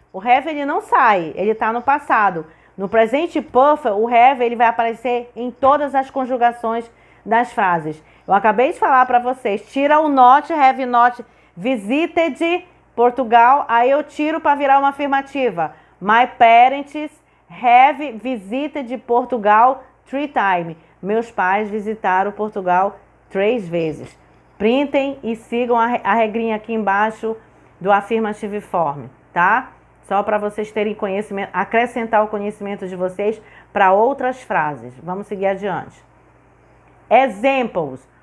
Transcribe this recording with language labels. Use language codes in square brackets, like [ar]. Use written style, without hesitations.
[pt] O have ele não sai, ele está no passado. No presente perfect, o have ele vai aparecer em todas as conjugações das frases. Eu acabei de falar para vocês, tira o not, [en] have not visited Portugal, [pt] aí eu tiro para virar uma afirmativa. [en] My parents have visited Portugal 3 times. [pt] Meus pais visitaram Portugal 3 vezes. Printem e sigam a regrinha aqui embaixo do affirmative form, tá? Só para vocês terem conhecimento, acrescentar o conhecimento de vocês para outras frases. Vamos seguir adiante. Exemplos.